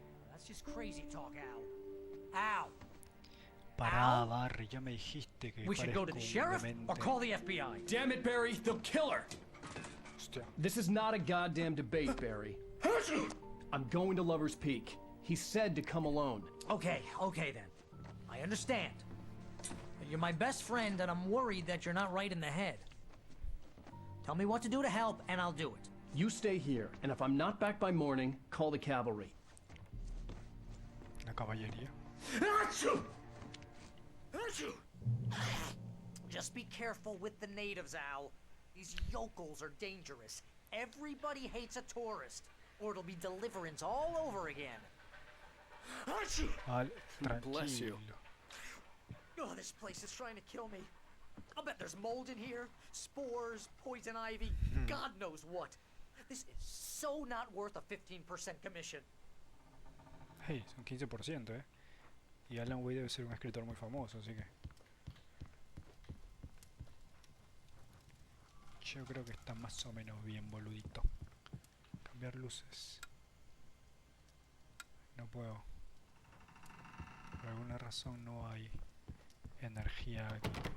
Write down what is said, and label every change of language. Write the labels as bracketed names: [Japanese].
[English] That's just crazy talk, Al. Al! [Spanish] Pará, Barry, ya me dijiste que [English] We should go to the sheriff or call the FBI. Damn it, Barry, they'll kill her! [Spanish] Hostia. [English] This is not a goddamn debate, Barry. I'm going to Lover's Peak. He said to come alone. Okay, okay then. I understand. You're my best friend and I'm worried that you're not right in the head. Tell me what to do to help and I'll do it. You stay here, and if I'm not back by morning, call the cavalry. [Spanish] La caballería. [English] Just be careful with the natives, Al. These yokels are dangerous. Everybody hates a tourist, or it'll be deliverance all over again. Al, Bless you. Oh, this place is trying to kill me. I'll bet there's mold in here, spores, poison ivy, God knows what. This is so not worth a 15% commission. [Spanish] Hey, son 15%, ¿eh? Y Alan Wake debe ser un escritor muy famoso, así que... Yo creo que está más o menos bien, boludito. Cambiar luces. No puedo. Por alguna razón no hay energía aquí.